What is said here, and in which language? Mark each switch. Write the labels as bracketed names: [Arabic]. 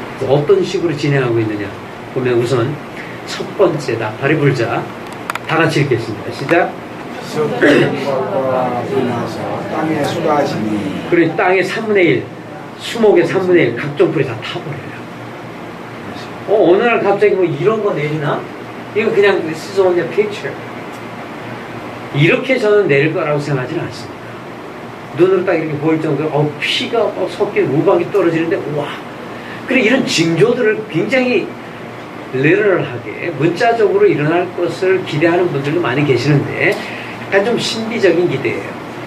[Korean] 어떤 식으로 진행하고 있느냐 보면 우선 첫 번째 나팔이 불자 다 같이 읽겠습니다. 시작. 지옥불과 불나서 땅에 쏟아지니 그리고 땅의 3분의 1, 수목의 3분의 1, 각종 불이 다 타버려요. 어느 날 갑자기 뭐 이런 거 내리나? 이거 그냥 [English] this is only a picture. [Korean] 이렇게 저는 내릴 거라고 생각하지는 않습니다. 눈으로 딱 이렇게 보일 정도로 피가 섞인 우박이 떨어지는데 와. 그리고 이런 징조들을 굉장히 리얼하게 문자적으로 일어날 것을 기대하는 분들도 많이 계시는데 약간 좀 신비적인 기대예요.